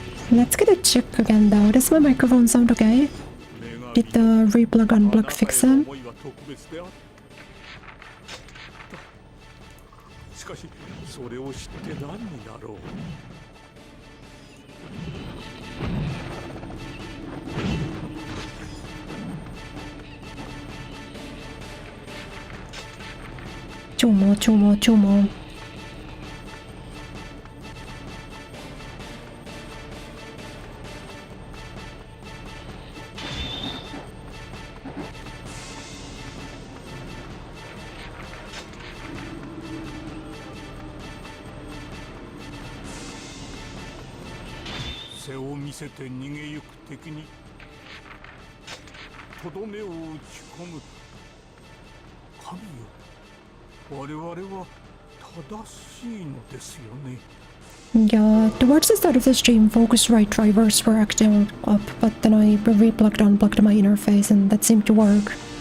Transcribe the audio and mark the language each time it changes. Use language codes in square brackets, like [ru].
[en] Let's get a check again though. Does my microphone sound okay? Did the replug unplug fix it? [ja] しかしそれを知って何になろう。 Chumo. 背を見せて逃げゆく敵にとどめを打ち込む。神よ、我々は正しいのですよね。 [en] Yeah, towards the start of the stream, Focusrite drivers were acting up, but then I replugged unplugged my interface and that seemed to work.